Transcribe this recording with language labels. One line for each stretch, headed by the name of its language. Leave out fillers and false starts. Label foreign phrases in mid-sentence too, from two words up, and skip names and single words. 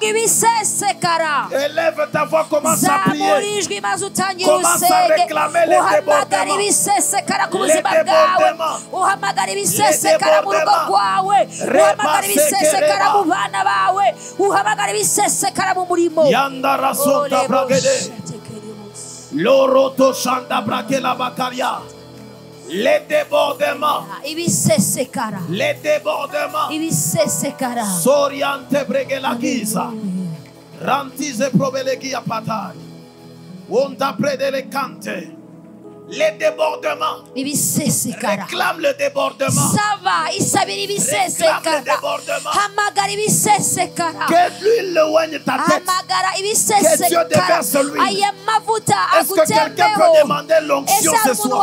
French: Élève ta voix, commence à prier. Commence à réclamer le débordement. Le débordement. Yandara sota bragede. Loroto chanda brakela bakaria. Les débordements. Les débordements. Soriante bregela giza. Rantize probelegia patay. Wonta predele kante. Les débordements. Réclame le débordement. Réclame le débordement. Que l'huile loigne ta tête. Que Dieu déverse l'huile. Est-ce que quelqu'un peut demander l'onction ce soir?